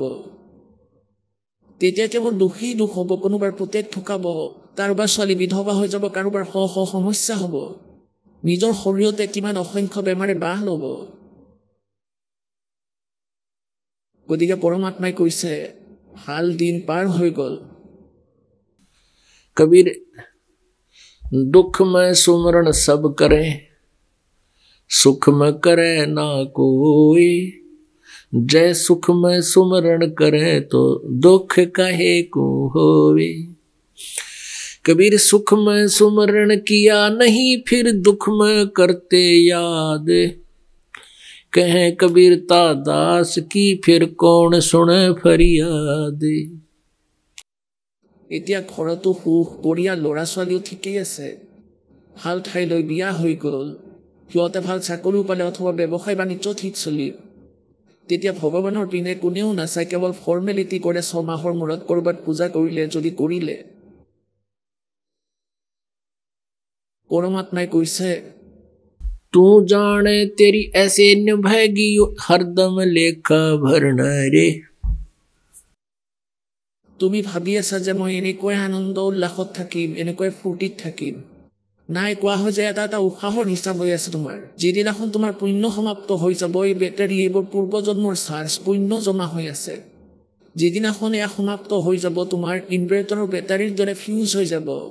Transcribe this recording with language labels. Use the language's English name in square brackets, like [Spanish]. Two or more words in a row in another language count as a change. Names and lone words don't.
[Assamese] তেতিয়া কেৱল দুখেই দুখ হ'ব। কোনোবাৰ পুতেক ঠুকাব, কাৰোবাৰ ছোৱালী বিধৱা হৈ যাব, কাৰোবাৰ সমস্যা হ'ব, নিজৰ শৰীৰতে কিমান অসংখ্য বেমাৰে বাহ ল'ব। গতিকে পৰমাত্মাই কৈছে ভাল দিন পাৰ হৈ গ'ল। [Hindi] कबीर दुख में सुमरण सब करे, सुख में करे ना कोई। जय सुख में सुमरण करे तो दुख काहे को होवे। कबीर सुख में सुमरण किया नहीं, फिर दुख में करते याद। कहे कबीर ता दास की, फिर कौन सुने फरियाद। [Assamese] এতিয়া ঘৰতো সুখ, পৰিয়াল, ল'ৰা ছোৱালীও ঠিকেই আছে, ভাল ঠাইলৈ বিয়া হৈ গ'ল, সিহঁতে ভাল চাকৰিও পালে অথবা ব্যৱসায় বাণিজ্য ঠিক চলিল। তেতিয়া ভগৱানৰ পিনে কোনেও নাচায়, কেৱল ফৰ্মেলিটি কৰে। 6 মাহৰ মূৰত ক'ৰবাত পূজা কৰিলে, যদি কৰিলে। পৰমাত্মাই কৈছে [Hindi] तू जाने तेरी ऐसे निभाएगी हरदम लेखा भरना रे। [Assamese] তুমি ভাবি আছা যে মই এনেকৈ আনন্দ উল্লাসত থাকিম, এনেকৈ ফূৰ্তিত থাকিম। নাই, কোৱা হয় যে এটা এটা উশাহৰ হিচাপ হৈ আছে তোমাৰ। যিদিনাখন তোমাৰ পুণ্য সমাপ্ত হৈ যাব, এই বেটাৰী, এইবোৰ পূৰ্বজন্মৰ চাৰ্জ পুণ্য জমা হৈ আছে, যিদিনাখন এয়া সমাপ্ত হৈ যাব, তোমাৰ ইনভাৰ্টাৰৰ বেটাৰীৰ দৰে ফিউজ হৈ যাব।